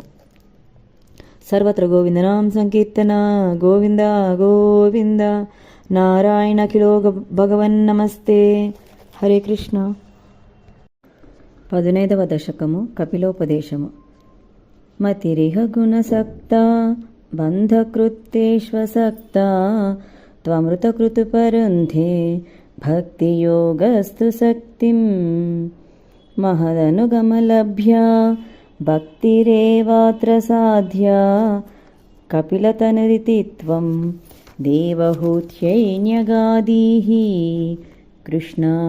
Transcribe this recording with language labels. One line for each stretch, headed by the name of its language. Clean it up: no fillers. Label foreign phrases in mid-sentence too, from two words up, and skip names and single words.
Telugu: సర్వత్ర గోవిందనాం సంకీర్తన గోవింద గోవింద నారాయణఖిలో భగవన్ నమస్తే. హరే కృష్ణ. 15వ దశకము కపిలోపదేశము.
Sanskrit: మతిరిహ గుణసక్త बन्धकृत्तेष्वसक्ता त्वमृतकृतुपरुन्धे भक्तियोगस्तु शक्तिं महदनुगमलभ्या भक्तिरेवात्र साध्या कपिलतनुरिति त्वं देवहूत्यै न्यगादीः कृष्ण